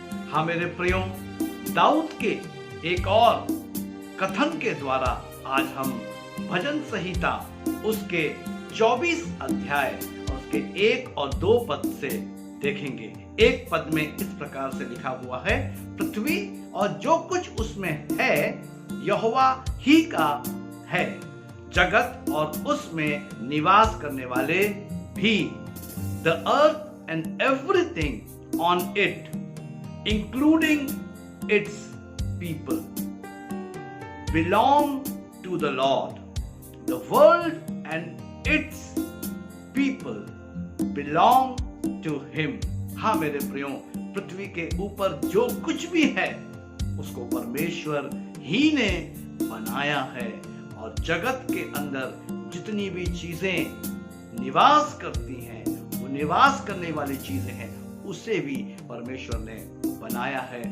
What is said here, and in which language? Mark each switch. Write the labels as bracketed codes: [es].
[hi] हाँ मेरे प्रियो, दाऊद के एक और कथन के द्वारा आज हम भजन संहिता उसके 24 अध्याय और उसके 1 और 2 पद से देखेंगे। एक पद में इस प्रकार से लिखा हुआ है, पृथ्वी और जो कुछ उसमें है यहोवा ही का है, जगत और उसमें निवास करने वाले भी। [en] The earth and everything on it, including its people, belong to the Lord. The world and its people belong to him. [hi] हाँ मेरे प्रियो, पृथ्वी के ऊपर जो कुछ भी है उसको परमेश्वर ही ने बनाया है, और जगत के अंदर जितनी भी चीजें निवास करती हैं, वो निवास करने वाली चीजें हैं, उसे भी परमेश्वर ने बनाया है।